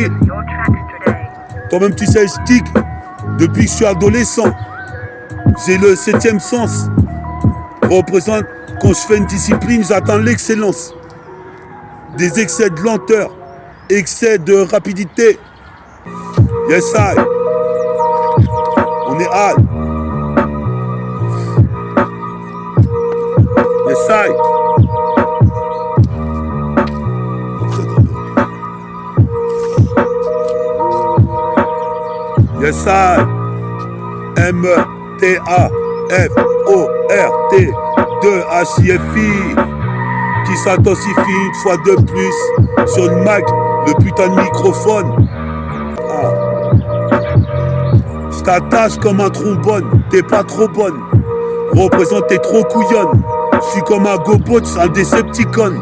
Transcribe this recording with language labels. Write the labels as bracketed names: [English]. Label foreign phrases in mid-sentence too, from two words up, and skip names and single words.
[French] Toi-même tu sais, je kick. Depuis que je suis adolescent. J'ai le 7e sens. Représente, quand je fais une discipline, j'atteins l'excellence. Des excès de lenteur. Excès de rapidité. [English] Yes, I. [French] On est high. [English] Yes, I. Yes, I. [French] M-E-T-A-F-O-R-T 2-H-I-F-I qui s'intensifie une fois de plus sur le mic, le putain de microphone. Je t'attache comme un trombone, t'es pas trop bonne. Représente, t'es trop couillonne. Je suis comme un GoBot, un Decepticon.